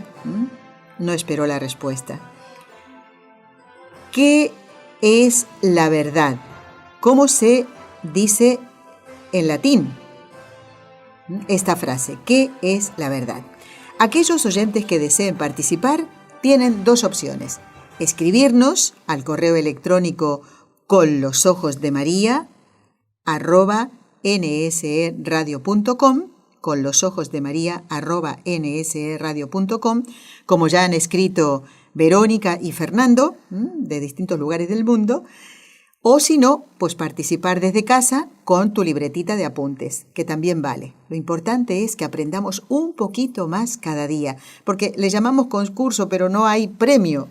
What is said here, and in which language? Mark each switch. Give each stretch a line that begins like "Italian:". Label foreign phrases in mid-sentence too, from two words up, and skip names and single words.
Spanish: No esperó la respuesta. ¿Qué es la verdad? ¿Cómo se dice en latín? esta frase: ¿qué es la verdad? Aquellos oyentes que deseen participar tienen dos opciones: escribirnos al correo electrónico conlosojosdemaria@nseradio.com, conlosojosdemaria@nseradio.com, como ya han escrito Verónica y Fernando, de distintos lugares del mundo. O si no, pues participar desde casa con tu libretita de apuntes, que también vale. Lo importante es que aprendamos un poquito más cada día, porque le llamamos concurso, pero no hay premio.